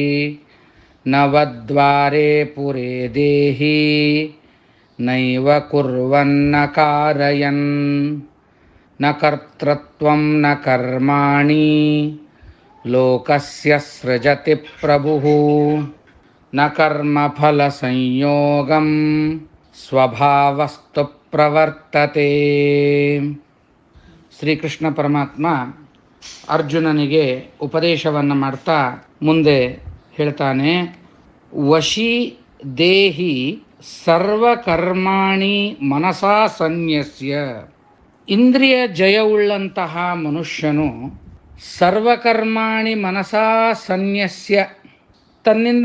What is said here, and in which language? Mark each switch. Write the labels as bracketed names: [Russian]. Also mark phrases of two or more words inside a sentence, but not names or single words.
[Sanskrit] ನವದ್ವಾರೆ ಪುರೇ ದೇಹಿ ನೈವ ಕುರ್ವನ್ನ ಕಾರಯನ್ ನ ಕರ್ತೃತ್ವಂ ನ ಕರ್ಮಾಣಿ ಲೋಕಸ್ಯ ಸೃಜತಿ ಪ್ರಭುಃ ನ ಕರ್ಮಫಲ ಸಂಯೋಗಂ ಸ್ವಭಾವಸ್ತು ಪ್ರವರ್ತತೆ. [Kannada] ಶ್ರೀಕೃಷ್ಣ ಪರಮಾತ್ಮ ಅರ್ಜುನನಿಗೆ ಉಪದೇಶವನ್ನು ಮಾಡ್ತಾ ಮುಂದೆ ಹೇಳ್ತಾನೆ, [Sanskrit] ವಶಿ ದೇಹಿ ಸರ್ವಕರ್ಮಾಣಿ ಮನಸಾ ಸನ್ಯಸ್ಯ. [Kannada] ಇಂದ್ರಿಯ ಜಯವುಳ್ಳಂತಹ ಮನುಷ್ಯನು [Sanskrit] ಸರ್ವಕರ್ಮಾಣಿ ಮನಸಾ ಸನ್ಯಸ್ಯ, [Kannada] ತನ್ನಿಂದ